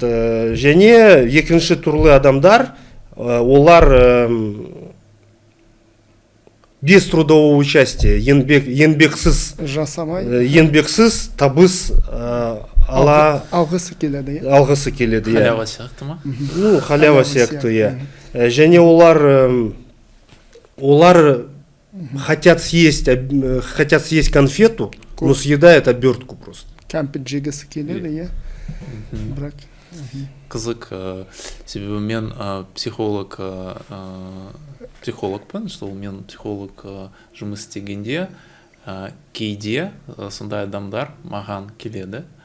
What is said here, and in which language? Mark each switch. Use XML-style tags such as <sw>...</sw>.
<kk>Және екінші түрлі адамдар, олар</kk> <ru>без трудового участия,</ru> <kk>еңбексіз табыс алғысы келеді. Халява сияқты ма? Халява сияқты.</kk> <ru>Және</ru> <kk>олар</kk> <ru>хотят съесть конфету, но съедают обертку просто.</ru> <kk>Кәмпит жегісі келеді, бірақ. Қызық, себебі мен психологпын,</kk> <ru>что</ru> <kk>мен психолог жұмыс істегенде, кейде сондай адамдар маған келеді.</kk>